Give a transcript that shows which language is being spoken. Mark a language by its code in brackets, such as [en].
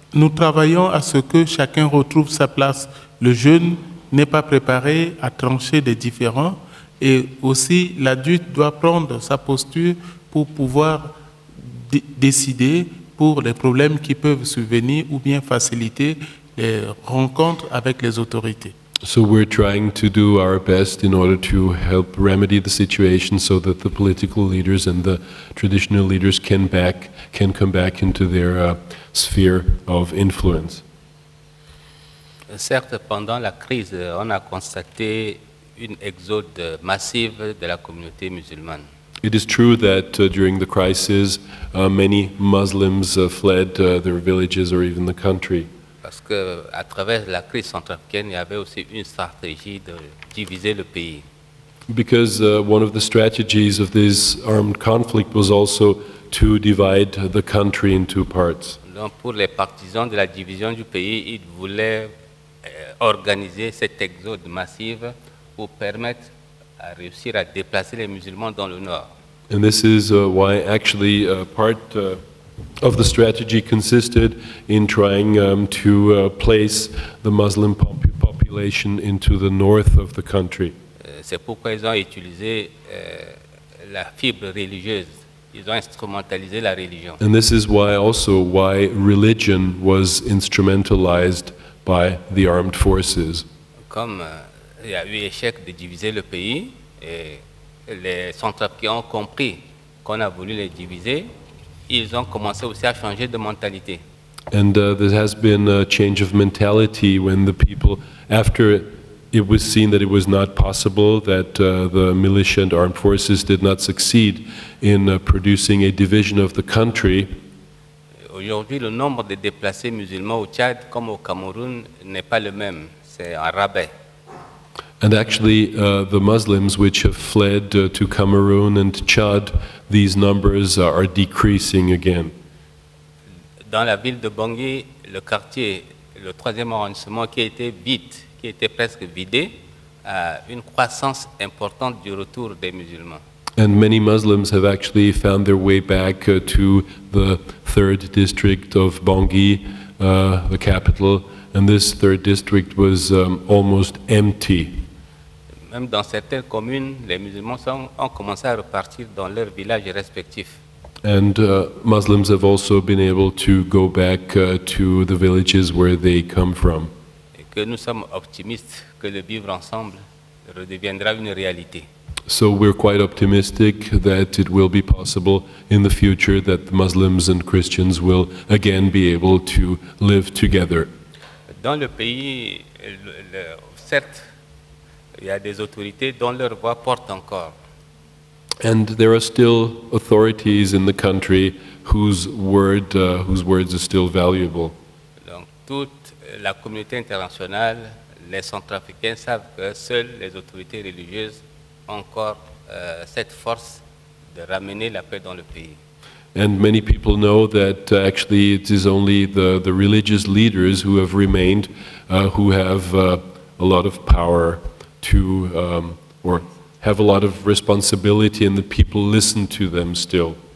[fr] Nous travaillons à ce que chacun retrouve sa place. Le jeune n'est pas préparé à trancher des différends et aussi l'adulte doit prendre sa posture pour pouvoir décider pour les problèmes qui peuvent survenir ou bien faciliter les rencontres avec les autorités. [en] So we're trying to do our best in order to help remedy the situation so that the political leaders and the traditional leaders can come back into their sphere of influence. [fr] Certes, pendant la crise, on a constaté une exode massive de la communauté musulmane. [en] It is true that during the crisis, many Muslims fled their villages or even the country. [fr] Parce qu'à travers la crise centrafricaine, il y avait aussi une stratégie de diviser le pays. [en] Because one of the strategies of this armed conflict was also to divide the country in two parts. [fr] Donc pour les partisans de la division du pays, ils voulaient organiser cet exode massif pour permettre à réussir à déplacer les musulmans dans le nord. [en] And this is why actually part of the strategy consisted in trying to place the Muslim population into the north of the country. [fr] C'est pourquoi ils ont utilisé la fibre religieuse. Ils ont instrumentalisé la religion. [en] And this is why religion was instrumentalized by the armed forces. [fr] Comme il y a eu échec de diviser le pays, et les Centrafricains ont compris qu'on a voulu les diviser, ils ont commencé aussi à changer de mentalité. [en] And there has been a change of mentality when the people, after it was seen that it was not possible, that the militia and armed forces did not succeed in producing a division of the country. [fr] Aujourd'hui, le nombre de déplacés musulmans au Tchad comme au Cameroun n'est pas le même, c'est un rabais. [en] And actually, the Muslims which have fled to Cameroon and Chad, these numbers are decreasing again. [fr] dans la ville de Bangui, le quartier, le 3e arrondissement qui était vide, qui était presque vidé, a une croissance importante du retour des musulmans. [en] And many Muslims have actually found their way back to the 3rd district of Bangui, the capital, and this 3rd district was almost empty. [fr] Même dans certaines communes, les musulmans ont commencé à repartir dans leurs villages respectifs. [en] And Muslims have also been able to go back to the villages where they come from. [fr] Et que nous sommes optimistes que le vivre ensemble redeviendra une réalité. [en] So we're quite optimistic that it will be possible in the future that Muslims and Christians will again be able to live together. [fr] Dans le pays, certes, il y a des autorités dont leur voix porte encore. [en] And there are still authorities in the country whose words are still valuable. [fr] Donc toute la communauté internationale, les Centrafricains savent que seules les autorités religieuses ont encore cette force de ramener la paix dans le pays. [en] And many people know that actually it is only the religious leaders who have remained who have a lot of power to, or have a lot of responsibility, and the people listen to them still.